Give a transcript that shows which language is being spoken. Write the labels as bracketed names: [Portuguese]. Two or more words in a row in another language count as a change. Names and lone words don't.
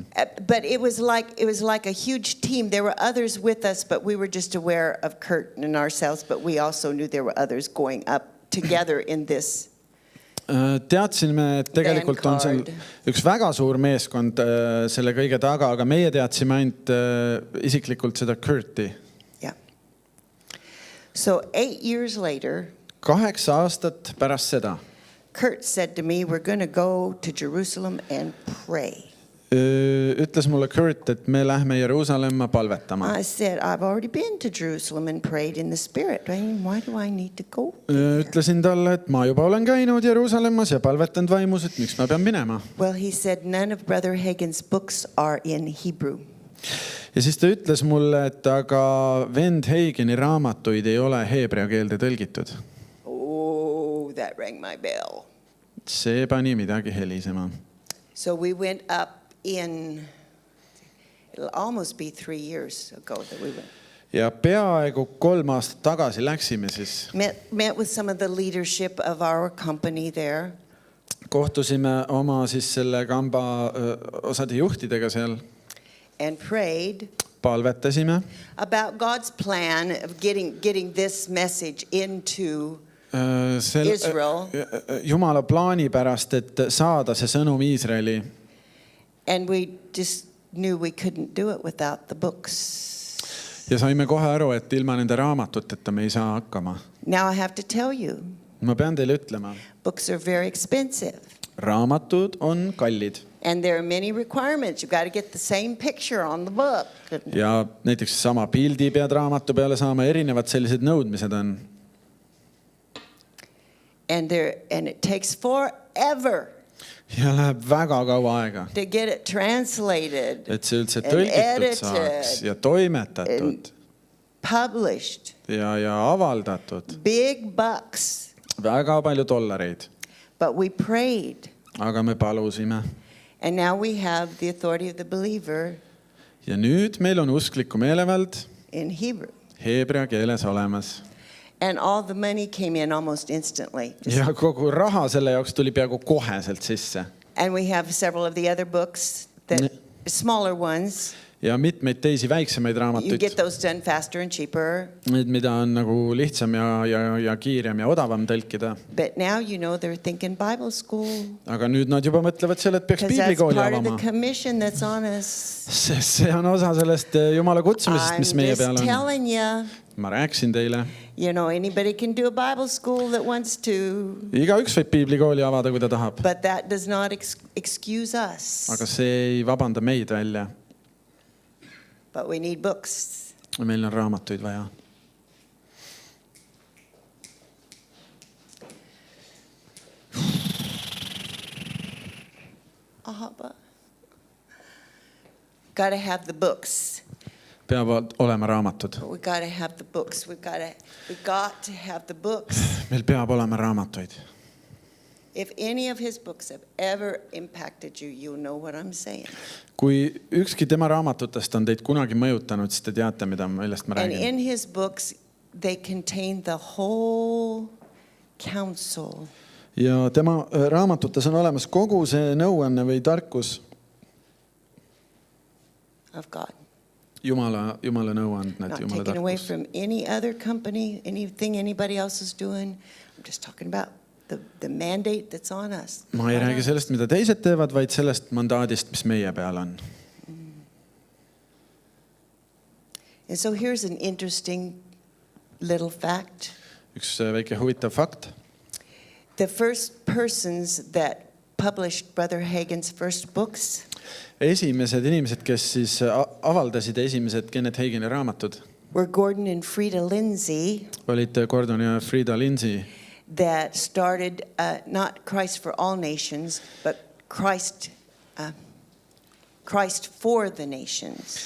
[English] But it was like a huge team. There were others with us, but we were just aware of Kurt and ourselves, but we also knew there were others going up together in this. [Estonian] Teadsime, et tegelikult on seal üks väga suur meeskond selle kõige taga, aga meie teadsime ainult isiklikult seda Kurti. [English] So 8 years later, [Estonian] 8 aastat pärast seda, [English] Kurt said to me, we're going to go to Jerusalem and pray. [Estonian] Ütles mulle Kurt, et me lähme Jeruusalemma palvetama. [English] I said, I've already been to Jerusalem and prayed in the spirit. Why do I need to go? [Estonian] Ütlesin talle, et ma juba olen käinud Jeruusalemmas ja palvetanud vaimus, et miks ma pean minema. [English] Well, he said, none of Brother Hagin's books are in Hebrew. [Estonian] Ja siis ta ütles mulle, et aga vend Hagini raamatuid ei ole heebrea keelde tõlgitud. [English] Oh, that rang my bell. [Estonian] See pani midagi helisema. [English] So we went up it'll almost be 3 years ago that we went. [Estonian] Ja peaaegu 3 aastat tagasi läksime siis. [English] Met with some of the leadership of our company there. [Estonian] Kohtusime oma siis selle kamba osade juhtidega seal. [English] And prayed [Estonian] palvetasime [English] about God's plan of getting this message into Israel. [Estonian] Jumala plaani pärast, et saada see sõnum Iisraeli. [English] And we just knew we couldn't do it without the books. [Estonian] Ja saime kohe aru, et ilma nende raamatuteta me ei saa hakkama. [English] Now I have to tell you. [Estonian] Ma pean teile ütlema. [English] Books are very expensive. [Estonian] Raamatud on kallid. [English] And there are many requirements. You've got to get the same picture on the book. [Estonian] Ja näiteks sama pildi pead raamatu peale saama, erinevad sellised nõudmised on. [English] And it takes forever. [Estonian] Ja läheb väga kaua aega. [English] To get it translated. [Estonian] Et see üldse tõlgitud saaks ja toimetatud. [English] Published. [Estonian] Ja avaldatud. [English] Big bucks. [Estonian] Väga palju dollareid. [English] But we prayed. [Estonian] Aga me palusime. [English] And now we have the authority of the believer. [Estonian] Ja nüüd meil on uskliku meelevald [English] in Hebrew. [Estonian] Heebrea keeles olemas. [English] And all the money came in almost instantly. [Estonian] Ja kogu raha selle jaoks tuli peaaegu koheselt sisse. [English] And we have several of the other books, smaller ones. [Estonian] Ja mitmeid teisi väiksemaid raamatuid. [English] You get those done faster and cheaper. [Estonian] Mida on nagu lihtsam ja kiirem ja odavam tõlkida. [English] But now they're thinking Bible school. [Estonian] Aga nüüd nad juba mõtlevad selle, et peaks piiblikooli avama. [English] Because that's part of the commission that's on us. [Estonian] See on osa sellest Jumala kutsumisest, mis meie peal on. [English] I'm just telling you. [Estonian] Ma rääkisin teile. [English] Anybody can do a Bible school that wants to. [Estonian] Igaüks võib piiblikooli avada, kui ta tahab. [English] But that does not excuse us. [Estonian] Aga see ei vabanda meid välja. [English] But we need books. [Estonian] Meil on raamatuid vaja. [English] Got to have the books. [Estonian] Peavad olema raamatud. [English] We got to have the books. We got to have the books. [Estonian] Meil peab olema raamatuid. [English] If any of his books have ever impacted you, you'll know what I'm saying. [Estonian] kui ükski tema raamatutest on teid kunagi mõjutanud, siis te teate, millest ma [English] And [Estonian] räägin. [English] in his books, they contain the whole counsel [Estonian] Ja tema raamatutes on olemas kogu see nõuanne või tarkus, [English] of God. [Estonian] Jumala nõuandmed, [English] Not [Estonian] Jumala [English] taken away [Estonian] tarkus. [English] from any other company, anything anybody else is doing. I'm just talking about the mandate that's on us. [Estonian] Ma ei räägi sellest, mida teised teevad, vaid sellest mandaadist, mis meie peal on. [English] And so here's an interesting little fact. [Estonian] Üks väike huvitav fakt. [English] The first persons that published Brother Hagin's first books [Estonian] Esimesed inimesed, kes siis avaldasid esimesed Kenneth Hagini raamatud, [English] were Gordon and Frida Lindsay, [Estonian] olid Gordon ja Frida Lindsay, [English] that started not Christ for all nations, but Christ for the nations